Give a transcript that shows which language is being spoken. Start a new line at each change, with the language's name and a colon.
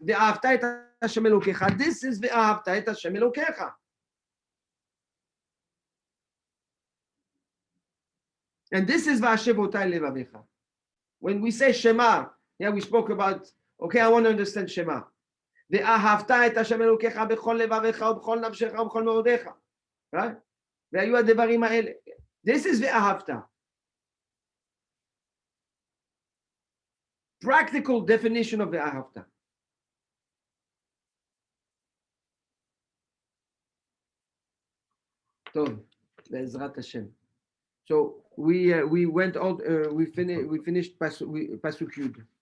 Hebrew: Ve'ahavta et Hashem Elokecha.
English: This is
Hebrew: ve'ahavta et Hashem Elokecha.
English: And this is
Hebrew: va'ashevotai levavecha.
English: When we say Shema, yeah, we spoke about, okay, I want to understand Shema.
Hebrew: ואהבת את השם אלוקיך בכל לבביך ובכל נפשך ובכל מאודיך. Right? והיו הדברים האלה.
English: This is ואהבת. Practical definition of ואהבת.
Hebrew: טוב, בעזרת השם.
English: So we went all we finished pasuk Yud.